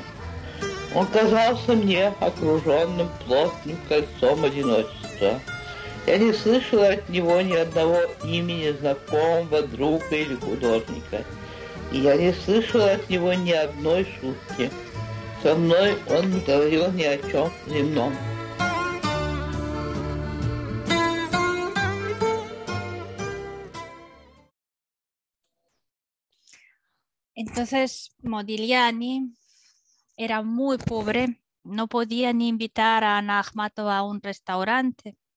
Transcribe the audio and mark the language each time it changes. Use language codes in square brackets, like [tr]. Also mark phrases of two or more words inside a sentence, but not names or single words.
[ru] Он казался мне окруженным плотным кольцом одиночества. Я не слышала от него ни одного имени знакомого друга или художника. И я не слышала от него ни одной шутки. Со мной он не говорил ни о чем земном. [es] Entonces Modigliani era muy pobre, no podía ni invitar a Anna Akhmatova a un restaurante.